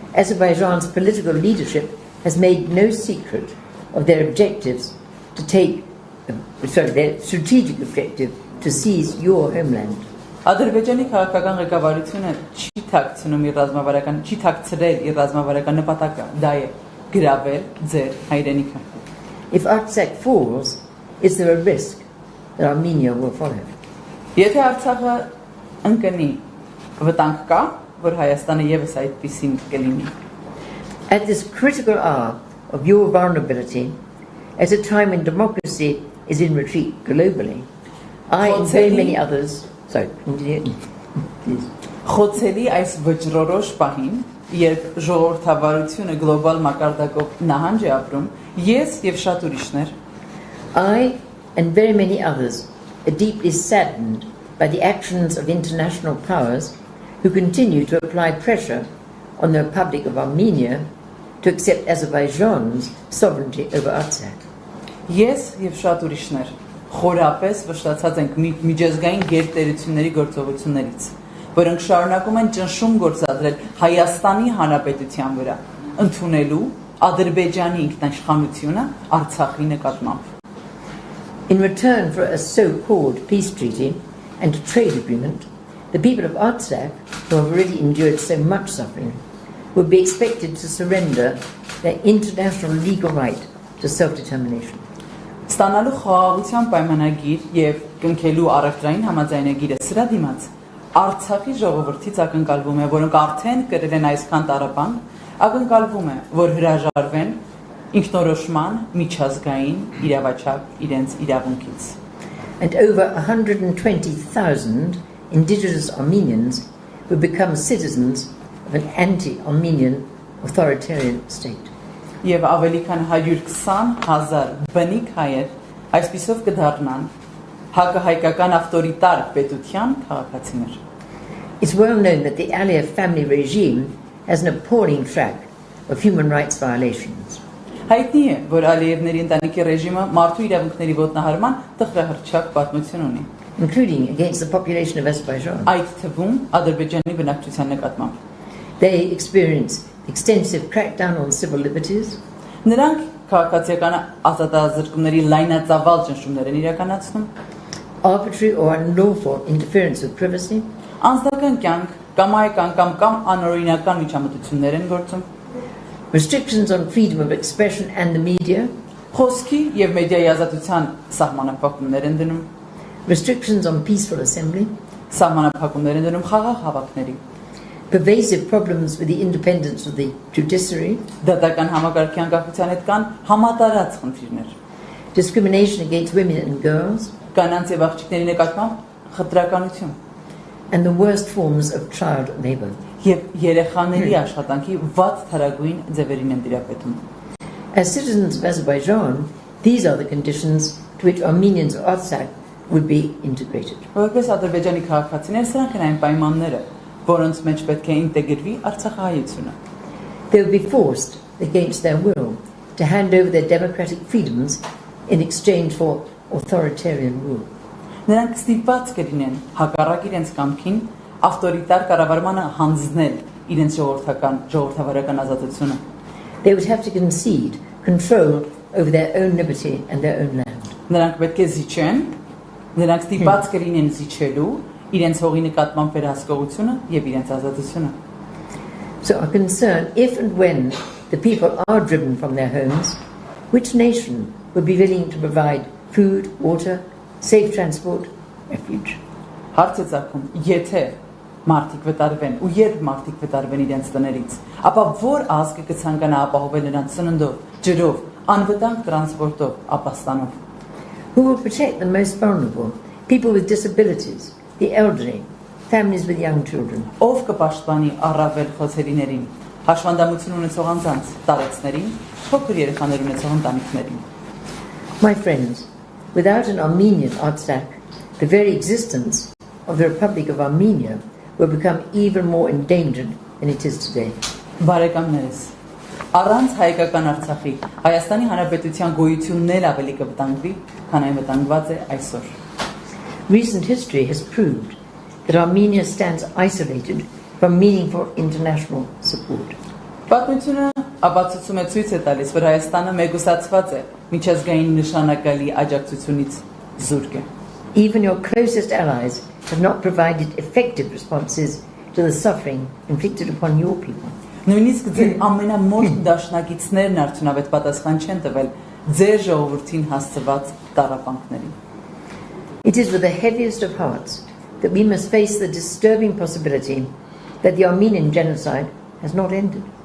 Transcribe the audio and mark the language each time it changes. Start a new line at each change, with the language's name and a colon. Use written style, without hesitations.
English: Azerbaijan's political leadership has made no secret of their objectives to take, their strategic objective to seize your homeland.
Armenian: Ադրբեջանի քաղաքական ղեկավարությունը չի թաքցնում իր ռազմավարական, չի թաքցրել իր ռազմավարական նպատակը, դա է գրավել ձեր հայրենիքը։
English: If Artsakh falls, is there a risk that Armenia will follow?
Armenian: Եթե Արցախը ընկնի, վտանգ կա, որ Հայաստանը եւս այդպիսին կլինի։
English: At this critical hour of your vulnerability, at a time when democracy is in retreat globally, I and very many others, sorry, continue, please.
Armenian: Խոցելի այս վճռորոշ պահին, երբ ժողովրդավարությունը գլոբալ մակարդակով նահանջ է ապրում, ես եւ շատ ուրիշներ,
English: I and very many others are deeply saddened by the actions of international powers who continue to apply pressure on the Republic of Armenia to accept Azerbaijan's sovereignty over Artsakh.
Armenian: Ես եւ շատ ուրիշներ խորապես վշտացած ենք միջազգային գերտերությունների գործողություններից, որոնք շարունակում են ճնշում գործադրել Հայաստանի Հանրապետության վրա, ընդունելու Ադրբեջանի ինքնաիշխանությունը Արցախի նկատմամբ։
English: In return for a so-called peace treaty and a trade agreement, the people of Artsakh, who have already endured so much suffering, will be expected to surrender their international legal right to self-determination.
Armenian: Ստանալու խաղաղության պայմանագիր եւ կնքելու առևտրային համաձայնագիրը սրա դիմաց Արցախի ժողովրդից ակնկալվում է, որոնք արդեն կրել են այսքան տառապանք, ակնկալվում է, որ հրաժարվեն ինքնորոշման միջազգային իրավաչափ իրենց իրավունքից։
English: And over 120,000 indigenous Armenians will become citizens of an anti-Armenian authoritarian state.
Armenian: Եվ ավելի քան 120,000 բնիկ հայեր այսպիսով կդառնան հակահայկական ավտորիտար պետության քաղաքացիներ։
English: It's well known that the Aliyev family regime has an appalling track of human rights violations.
Armenian: Հայտնի է, որ Ալիևների ընտանիքի ռեժիմը մարդու իրավունքների ոտնահարման տխրահռչակ պատմություն ունի,
English: including against the population of Azerbaijan.
Armenian: Այդ թվում Ադրբեջանի բնակչության նկատմամբ։
English: They experience extensive crackdown on civil liberties.
Armenian: Նրանք քաղաքացիական ազատազրկումների լայնածավալ ճնշումներ են իրականացնում,
English: arbitrary or unlawful interference with privacy,
Armenian: անձնական կյանք կամայական կամ անօրինական միջամտություններ են գործում,
English: restrictions on freedom of expression and the media,
Armenian: խոսքի եւ մեդիայի ազատության սահմանափակումներ են դնում,
English: restrictions on peaceful assembly,
Armenian: սահմանափակումներ են դնում խաղաղ հավաքների,
English: pervasive problems with the independence of the judiciary,
Armenian: դատական համակարգի անկախության հետ կան համատարած խնդիրներ,
English: discrimination against women and girls,
Armenian: կանանց եւ աղջիկների նկատմամբ խտրականություն,
English: and the worst forms of child labor.
Armenian: Եվ երեխաների աշխատանքի վատ թարագույն ձևերին են դիրապետում։
English: As citizens of Azerbaijan, these are the conditions to which Armenians of Artsakh would be integrated.
Armenian: Որպես Ադրբեջանի քաղաքացիներ, սրանք են այն պայմանները, որոնց մեջ պետք է ինտեգրվի Արցախահայությունը։
English: They would be forced, against their will, to hand over their democratic freedoms in exchange for authoritarian rule.
Armenian: Նրանք ստիպված կլինեն հակառակ իրենց կամքին ավտորիտար կառավարմանը հանձնել իրենց ժողովրդավարական ազատությունը.
English: They would have to concede control over their own liberty and their own land.
Armenian: Նրանք պետք է զիջեն, նրանք ստիպված կլինեն զիջելու իրենց հողի նկատմամբ վերահսկողությունը եւ իրենց ազատությունը.
English: So our concern, if and when the people are driven from their homes, which nation would be willing to provide food, water, safe transport, refuge?
Armenian: Հարցը ցակում, եթե մարդիկ վտարվեն ու երբ մարդիկ վտարվեն իրենց տներից, ապա որ ազգը կցանկանա ապահովել նրանց սննդով, ջրով, անվտանգ տրանսպորտով, ապաստանով?
English: Who will protect the most vulnerable? People with disabilities, the elderly, families with young children.
Armenian: Ով կպաշտպանի առավել խոցելիներին, հաշվանդամություն ունեցող անձանց, տարեցներին, փոքր երեխաներ ունեցող ընտանիքներին?
English: My friends, without an Armenian Artsakh, the very existence of the Republic of Armenia will become even more endangered than it is today.
Armenian: Բարեկամներս, առանց հայկական Արցախի, Հայաստանի Հանրապետության գոյությունն էլ ավելի կվտանգվի, քան այն վտանգված է այսօր.
English: Recent history has proved that Armenia stands isolated from meaningful international support.
Armenian: Պատմությունը ապացուցում է ցույց է տալիս, որ Հայաստանը մեկուսացված է միջազգային նշանակալի աջակցությունից զուրկ է.
English: Even your closest allies have not provided effective responses to the suffering inflicted upon your people.
Armenian: Նույնիսկ ձեր ամենամոտ դաշնակիցներն արդյունավետ պատասխան չեն տվել ձեր ժողովրդին հասցված տառապանքներին.
English: It is with the heaviest of hearts that we must face the disturbing possibility that the Armenian genocide has not ended.